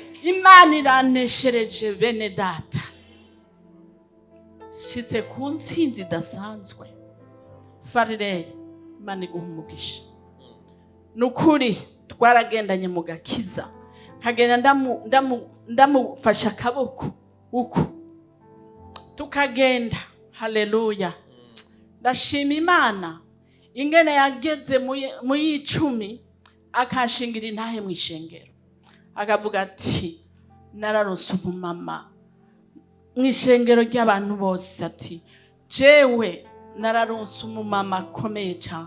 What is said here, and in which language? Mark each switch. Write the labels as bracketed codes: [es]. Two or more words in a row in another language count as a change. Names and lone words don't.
[rn] Imana iraneshereje bene data. Shitse ku ntsinzi idasanzwe. Farley, Imana iguha umugisha. Nukuri twaragendanye mu gakiza, nkagenda ndamufasha akaboko uko tukagenda, haleluya. Ndashima Imana ingene yageze mu y'icumi akashingira intahe mu ishengero, akavuga ati nararonse umumama mu ishengero ry'abantu bose, ati jewe nararonse umumama akomeye cyane.